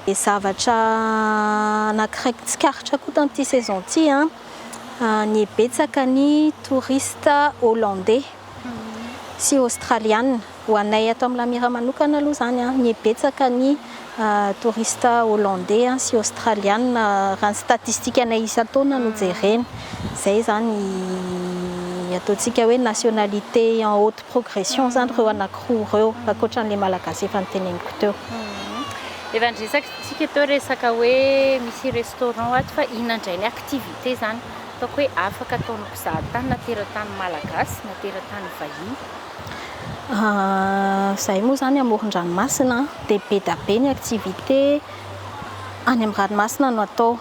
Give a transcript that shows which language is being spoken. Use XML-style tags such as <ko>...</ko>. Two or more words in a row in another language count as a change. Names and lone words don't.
<mg>Dia zavatra anankiray tsikaritra koa tamin'ity saison ty ny betsaka ny</mg> <fr>touriste hollandais</fr> <mg>sy australiana. Ho anay ato amin'ny Lamira manokana aloha zany ny betsaka ny</mg> <fr>touriste hollandais</fr> <mg>sy australiana raha ny statistika anay isan-taona no jerena. Zay zany ataontsika hoe</mg> <fr>nationalité en haute progression</fr> <mg>zany reo anankiroa reo ankoatran'ilay malagasy efa niteneniko teo. Efa nresaka teo resaka hoe misy restaurant ato fa inona indray ny activité zany ataoko hoe afaka ataon'ny mpizahatany na teratany malagasy na teratany vahiny? Zay moa zany amoron-dranomasina dia be da be ny activité any amin'ny ranomasina no atao.</mg>